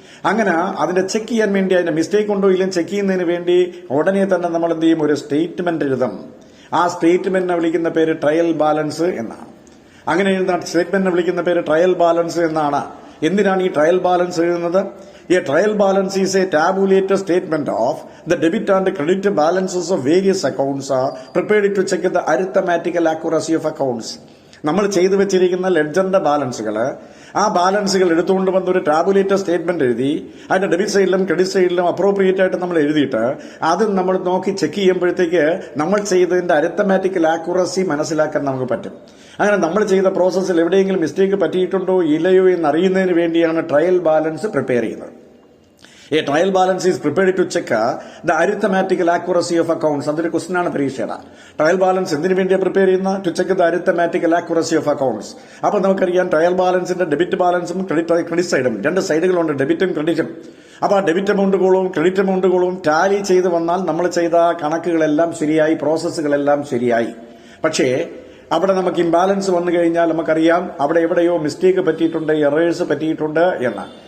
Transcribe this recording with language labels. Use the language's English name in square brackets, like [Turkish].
[Malayalam] അങ്ങനെ അതിന്റെ ചെക്ക് ചെയ്യാൻ വേണ്ടി അതിന്റെ മിസ്റ്റേക്ക് ഉണ്ടോ ഇല്ലെന്ന് ചെക്ക് ചെയ്യുന്നതിന് വേണ്ടി ഉടനെ തന്നെ നമ്മൾ എന്ത് ചെയ്യും? ഒരു സ്റ്റേറ്റ്മെന്റ് എഴുതും. ആ സ്റ്റേറ്റ്മെന്റിനെ വിളിക്കുന്ന പേര് ട്രയൽ ബാലൻസ് എന്നാണ്. അങ്ങനെ എഴുതുന്ന സ്റ്റേറ്റ്മെന്റിനെ വിളിക്കുന്ന പേര് ട്രയൽ ബാലൻസ് എന്നാണ്. എന്തിനാണ് ഈ ട്രയൽ ബാലൻസ് എഴുതുന്നത്? [English] A trial balance is a tabulated statement of the debit and credit balances of various accounts prepared to check the arithmetical accuracy of accounts. [Malayalam] നമ്മൾ ചെയ്തു വെച്ചിരിക്കുന്ന ലെഡ്ജറിന്റെ ആ ബാലൻസുകൾ എടുത്തുകൊണ്ട് വന്ന ഒരു ടാബുലേറ്റഡ് സ്റ്റേറ്റ്മെന്റ് എഴുതി അതിന്റെ ഡെബിറ്റ് സൈഡിലും ക്രെഡിറ്റ് സൈഡിലും അപ്രോപ്രിയേറ്റ് ആയിട്ട് നമ്മൾ എഴുതിയിട്ട് അത് നമ്മൾ നോക്കി ചെക്ക് ചെയ്യുമ്പോഴത്തേക്ക് നമ്മൾ ചെയ്തതിന്റെ അരിത്തമാറ്റിക്കൽ ആക്യുറസി മനസ്സിലാക്കാൻ നമുക്ക് പറ്റും. അങ്ങനെ നമ്മൾ ചെയ്ത പ്രോസസ്സിൽ എവിടെയെങ്കിലും മിസ്റ്റേക്ക് പറ്റിയിട്ടുണ്ടോ ഇല്ലയോ എന്ന് അറിയുന്നതിന് വേണ്ടിയാണ് ട്രയൽ ബാലൻസ് പ്രിപ്പയർ ചെയ്യുന്നത്. [English] A trial balance is prepared to check the arithmetical accuracy of accounts. [Malayalam] അതൊരു ക്വസ്റ്റ്യൻ ആണ് പരീക്ഷയുടെ. ട്രയൽ ബാലൻസ് എന്തിനു വേണ്ടിയാണ് പ്രിപ്പയർ ചെയ്യുന്നത്? [English] To check the arithmetical accuracy of accounts. [Malayalam] അപ്പൊ നമുക്കറിയാം ട്രയൽ ബാലൻസിന്റെ ഡെബിറ്റ് ബാലൻസും ക്രെഡിറ്റ് സൈഡും രണ്ട് സൈഡുകളുണ്ട്, ഡെബിറ്റും ക്രെഡിറ്റും. അപ്പൊ ആ ഡെബിറ്റ് എമൗണ്ടുകളും ക്രെഡിറ്റ് എമൗണ്ടുകളും ടാലി ചെയ്ത് വന്നാൽ നമ്മൾ ചെയ്ത കണക്കുകളെല്ലാം ശരിയായി, പ്രോസസ്സുകളെല്ലാം ശരിയായി. പക്ഷേ അവിടെ നമുക്ക് ഇംബാലൻസ് വന്നു കഴിഞ്ഞാൽ നമുക്കറിയാം അവിടെ എവിടെയോ മിസ്റ്റേക്ക് പറ്റിയിട്ടുണ്ട്, എറേഴ്സ് പറ്റിയിട്ടുണ്ട് എന്ന്.